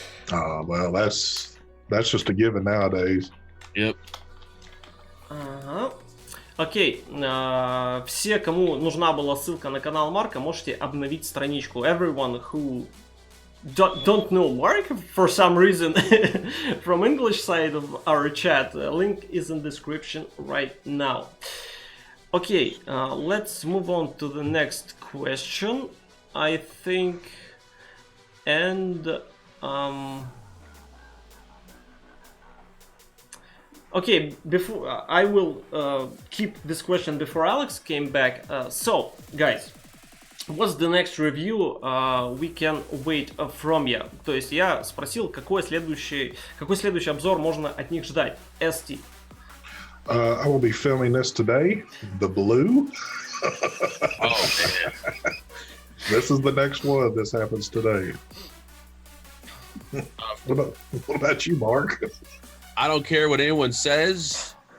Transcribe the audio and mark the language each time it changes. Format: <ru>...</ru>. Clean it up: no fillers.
<en>Well, that's just a given nowadays. Yep.</en> <ru>Ага. Окей, все, кому нужна была ссылка на канал Марка, можете обновить страничку.</ru> <en>Everyone who don't know Mark for some reason from English side of our chat, link is in description right now. Okay, let's move on to the next question. I think, and Okay, before I will keep this question before Alex came back. So, guys, what's the next review we can wait from you?</en> <ru>То есть я спросил, какой следующий обзор можно от них ждать.</ru> <en>ST. I will be filming this today. The Blue. Oh man. This is the next one. This happens today. What about you, Mark? I don't care what anyone says.</en>